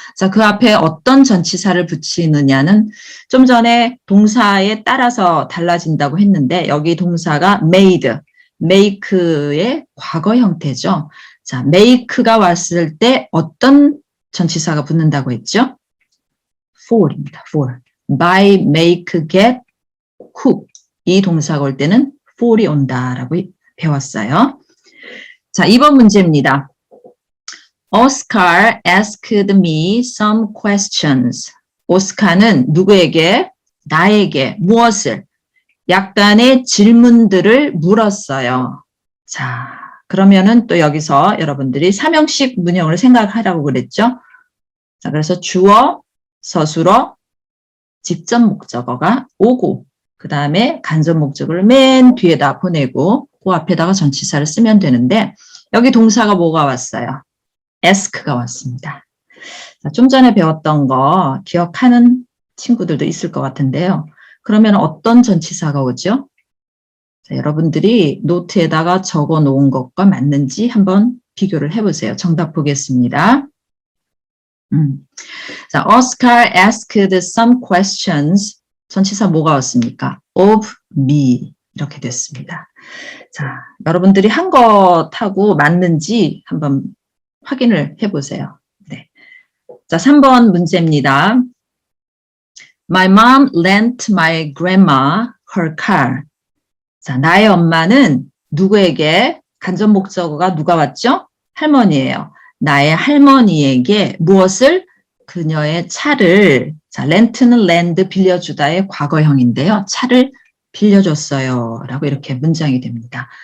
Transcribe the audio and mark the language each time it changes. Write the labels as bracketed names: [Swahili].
[Korean] 자, 그 앞에 어떤 전치사를 붙이느냐는 좀 전에 동사에 따라서 달라진다고 했는데 여기 동사가 made, make의 과거 형태죠. 자, make가 왔을 때 어떤 전치사가 붙는다고 했죠? [English] for입니다. for. buy, make, get, cook. [Korean] 이 동사가 올 때는 for이 온다라고 배웠어요. 자, 2번 문제입니다. [English] Oscar asked me some questions. [Korean] 오스카는 누구에게? 나에게 무엇을? 약간의 질문들을 물었어요. 자, 그러면은 또 여기서 여러분들이 3형식 문형을 생각하라고 그랬죠? 자, 그래서 주어, 서술어, 직접 목적어가 오고 그 다음에 간접 목적어를 맨 뒤에다 보내고 그 앞에다가 전치사를 쓰면 되는데 여기 동사가 뭐가 왔어요? ask가 왔습니다. 자, 좀 전에 배웠던 거 기억하는 친구들도 있을 것 같은데요. 그러면 어떤 전치사가 오죠? 자, 여러분들이 노트에다가 적어 놓은 것과 맞는지 한번 비교를 해보세요. 정답 보겠습니다. [English] 자, Oscar asked some questions. [Korean] 전치사 뭐가 왔습니까? [English] of me. [Korean] 이렇게 됐습니다. 자, 여러분들이 한 것하고 맞는지 한번 확인을 해보세요. 네. 자, 3번 문제입니다. [English] My mom lent my grandma her car. [Korean] 자, 나의 엄마는 누구에게 간접 목적어가 누가 왔죠? 할머니예요. 나의 할머니에게 무엇을? 그녀의 차를, 자, 렌트는 랜드 빌려주다의 과거형인데요. 차를 빌려줬어요. 라고 이렇게 문장이 됩니다.